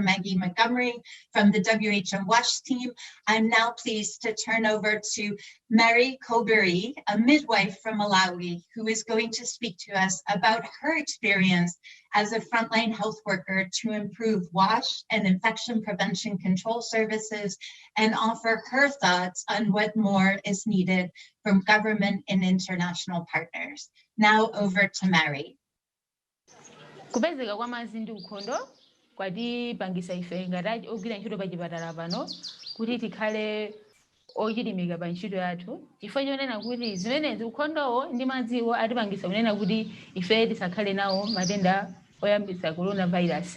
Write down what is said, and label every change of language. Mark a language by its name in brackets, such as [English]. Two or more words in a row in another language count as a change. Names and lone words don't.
[English] Maggie Montgomery from the WHO WASH team, I'm now pleased to turn over to Mary Koberi, a midwife from Malawi, who is going to speak to us about her experience as a frontline health worker to improve WASH and infection prevention control services and offer her thoughts on what more is needed from government and international partners. Now over to Mary. [Nyanja] Kupezeka kwa mazindu ukhondo kwatipangisa ife ngati ogwira ntchito pa chipatala pano kuti tikhale ochilimika pa ntchito yathu chifukwa chonena kuti zimenezi ukhondowo ndi madziwo atipangisa kunena kuti ife tisakhale nawo matenda oyambisa coronavirus.